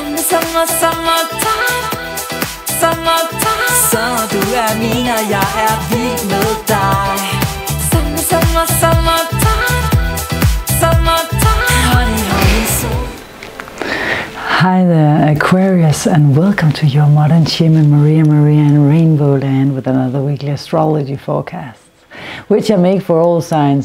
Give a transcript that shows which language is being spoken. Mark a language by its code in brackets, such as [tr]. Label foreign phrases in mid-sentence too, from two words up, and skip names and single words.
[en] Summertime. [da] Så du min, og jeg vild med dig. [en] Summertime. Honey, honey, soul. Hi there, Aquarius, and welcome to your modern shaman Maria and RainbowLand with another weekly astrology forecast, which I make for all signs.